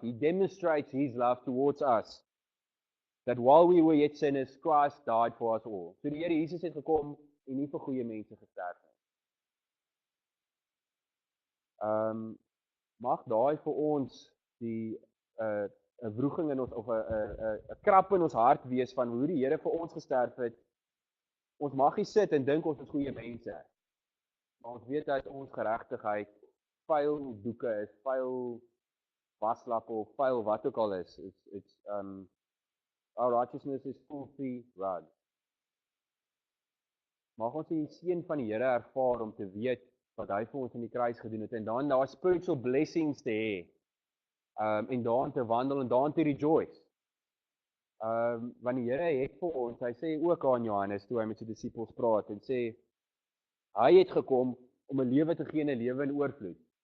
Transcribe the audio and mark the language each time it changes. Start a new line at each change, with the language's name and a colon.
English: He demonstrates his love towards us. That while we were yet sinners, Christ died for us all.
Afrikaans: So die Here Jesus het gekom en nie vir goeie mense gesterf nie. Mag daai vir ons die 'n wroging in ons of 'n krap in ons hart wees van hoe die Here vir ons gesterf het. Ons mag nie sit en dink ons is goeie mense. Maar ons weet dat ons geregtigheid vuil doeke is, vuil waslappe of vuil wat ook al is.
English: It's our righteousness is filthy rags.
Afrikaans: Mag ons die seën van die Here ervaar om te weet wat hy vir ons in die kruis gedoen het en dan daar
English: spiritual blessings
Afrikaans: te hê. En daarin te wandel en daarin te rejoice. Want die Here het vir ons, hy sê ook aan Johannes toe hy met sy disippels praat en sê hy het gekom om 'n lewe te gee en 'n lewe in oorvloed.